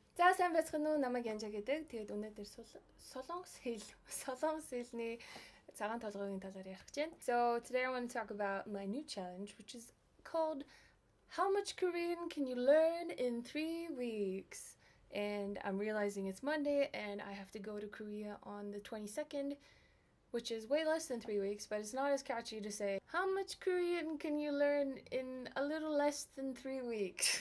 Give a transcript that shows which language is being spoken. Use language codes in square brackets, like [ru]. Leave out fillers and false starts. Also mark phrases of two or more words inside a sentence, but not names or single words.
[mn] За сайн байцгаана уу? Намайг Yanjaa гэдэг. Тэгээд өнөөдөр солонгос хэлний цагаан толгойн талаар ярих гэж байна. [en] So today I want to talk about my new challenge, which is called How much Korean can you learn in 3 weeks? And I'm realizing it's Monday and I have to go to Korea on the 22nd, which is way less than 3 weeks, but it's not as catchy to say, how much Korean can you learn in a little less than 3 weeks?